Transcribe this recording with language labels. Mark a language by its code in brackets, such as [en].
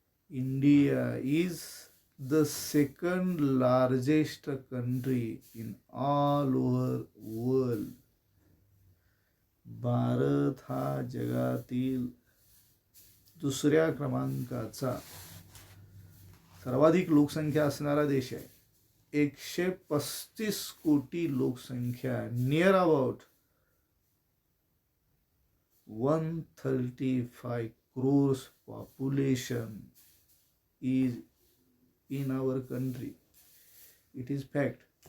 [en] India is the second largest country in all over world. [mr] Bharat हा जगातील दुसऱ्या क्रमांकाचा सर्वाधिक लोकसंख्या असणारा देश आहे. 135 कोटी लोकसंख्या, [en] Near about 135 crores population is in our country. It is fact.